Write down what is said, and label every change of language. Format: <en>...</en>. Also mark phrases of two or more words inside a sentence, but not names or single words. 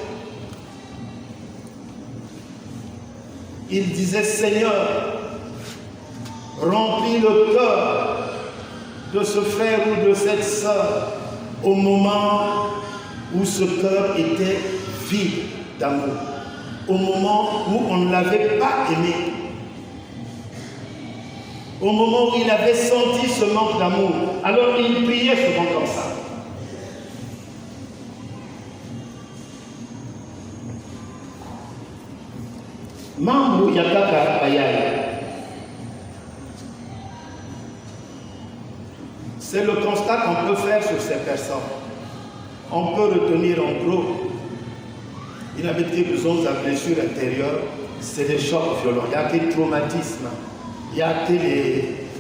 <fr>Il disait, Seigneur, remplis le cœur de ce frère ou de cette sœur au moment où ce cœur était vide d'amour, au moment où on ne l'avait pas aimé, au moment où il avait senti ce manque d'amour. Alors il priait souvent comme ça.</fr> <ln>Mambo yakaka bayaya.</ln> <fr>C'est le constat qu'on peut faire sur ces personnes. On peut retenir en gros, il avait été besoin de la blessure intérieure, c'est des chocs violents, il y a des traumatismes, il y a des...</fr>